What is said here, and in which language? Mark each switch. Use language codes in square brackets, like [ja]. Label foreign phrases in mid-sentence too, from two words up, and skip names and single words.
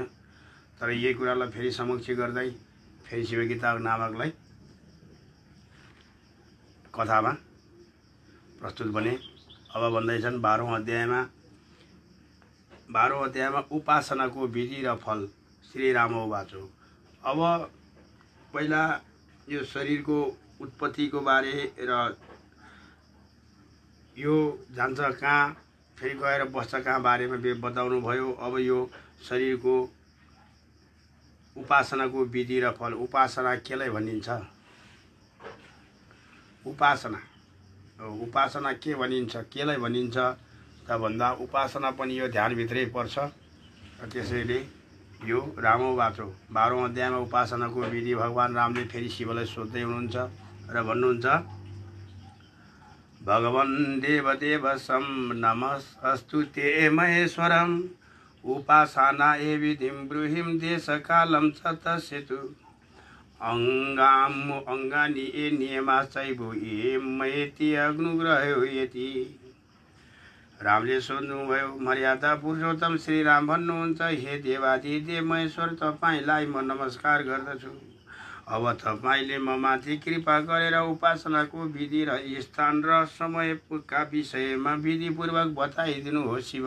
[ne] तर यही कुरालाई फेरि समक्ष गर्दै फेरि शिव गीता नामकलाई कथामा प्रस्तुत बने। अब भन्दैछन् 12औं अध्यायमा उपासनाको विधि र फल। [sa] श्री राम वाचो। [ne] अब पहिला यो शरीरको उत्पत्तिको बारे र यो जान्छ कहाँ फेरि गएर बस्छ कहाँ बारेमा बताउनु भयो। अब यो शरीरको उपासनाको विधि र फल। उपासना केलाई भनिन्छ? उपासना के भनिन्छ, केलाई भनिन्छ त भन्दा उपासना पनि यो ध्यानभित्रै पर्छ। र त्यसैले यो रामवाचो 12औं अध्यायमा उपासनाको विधि भगवान रामले फेरि शिवलाई सोध्दै हुनुहुन्छ र भन्नुहुन्छ, [sa] भगवन् देवदेवसं नमस्तु ते महेश्वरम् उपासना ए विधिं ब्रूहिं देशकालं च तस्यतु अङ्गानि ए नियमाश्चैव ये मयेति अनुग्रहो यति। [ne] रामले सोध्नुभयो, मर्यादा पुरुषोत्तम श्री राम भन्नुहुन्छ, हे देवादिदेव महेश्वर, तपाईँलाई म नमस्कार गर्दछु। अब तपाईँले म माथि कृपा गरेर उपासनाको विधि र स्थान र समयका विषयमा विधिपूर्वक बताइदिनुहोस् शिव।